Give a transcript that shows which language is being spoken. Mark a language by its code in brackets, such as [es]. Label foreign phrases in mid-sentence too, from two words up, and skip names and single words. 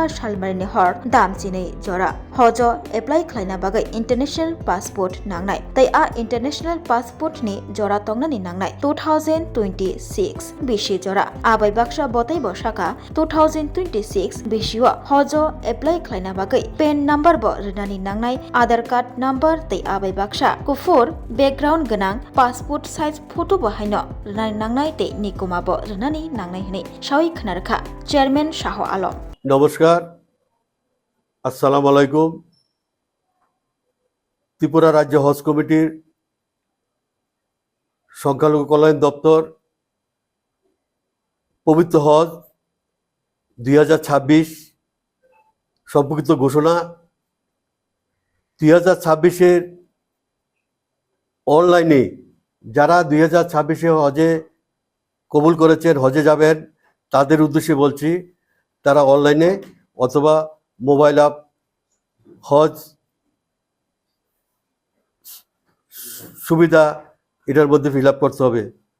[brx] सालमारिनि हर दामजिनै जरा हज एप्लाइ ख्लायना बागै [en] international passport [brx] नांनाय तै आ [en] international passport [brx] नि जरा तंगनानि नांनाय 2026 बिसि जरा आबाय बाक्सा बतै बसाका 2026 बिसिवा हज एप्लाइ ख्लायना बागै पेन नम्बर ब रनानि नांनाय आधार कार्ड नम्बर तै आबाय बाक्सा कुफुर बैकग्राउंड गोनां [en] passport size photo [brx] बाहायनो रनानि नांनाय ते निकुमा ब रनानि नांनाय हनै सावै खोनारखा चेयरमैन शाह आलम। [bn] নমস্কার, [ar] السلام عليكم. [bn] ত্রিপুরা রাজ্য হজ কমিটির সংখ্যালঘু কল্যাণ দফতর পবিত্র হজ 2026 সম্পর্কিত ঘোষণা 2026 অনলাইনে যারা 2026 হজে কবুল করেছেন, হজে যাবেন, তাদের উদ্দেশ্যে বলছি, তারা অনলাইনে অথবা [en] mobile app [bn] হজ সুবিধা এটার মধ্যে [en] fill up [bn] করতে হবে।